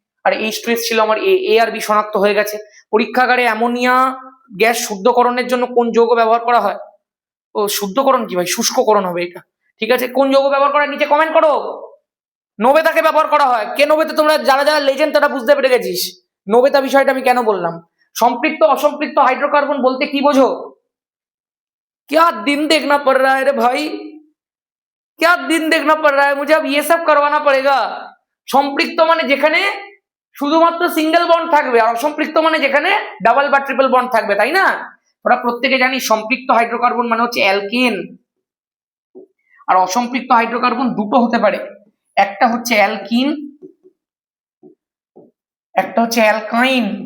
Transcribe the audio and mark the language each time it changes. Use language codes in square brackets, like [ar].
[bn] আর H2S ছিল আমার এ আর B শনাক্ত হয়ে গেছে। পরীক্ষাগারে অ্যামোনিয়া গ্যাস শুদ্ধকরণের জন্য কোন যৌগ ব্যবহার করা হয়? ও শুদ্ধকরণ কি ভাই, শুষ্ককরণ হবে এটা। ঠিক আছে, কোন যৌগ ব্যবহার করা নিচে কমেন্ট করো। নোবেতাকে ব্যবহার করা হয়। কে নোবেতা? তোমরা যারা যারা লেজেন্ড তারা বুঝতে পেরে গেছিস নোবেতা বিষয়টা আমি কেন বললাম। সম্পৃক্ত অসম্পৃক্ত হাইড্রোকার্বন বলতে কি বোঝো? [hi] क्या दिन देखना पड़ रहा है रे भाई, क्या दिन देखना पड़ रहा है, मुझे अब ये सब करवाना पड़ेगा। [bn] সম্পৃক্ত মানে যেখানে শুধুমাত্র সিঙ্গেল বন্ড থাকবে, আর অসম্পৃক্ত মানে যেখানে ডাবল বা ট্রিপল বন্ড থাকবে, তাই না? ওরা প্রত্যেকে জানি সম্পৃক্ত হাইড্রোকার্বন মানে হচ্ছে অ্যালকেন, আর অসম্পৃক্ত হাইড্রোকার্বন দুটো হতে পারে, একটা হচ্ছে অ্যালকিন, একটা হচ্ছে অ্যালকাইন।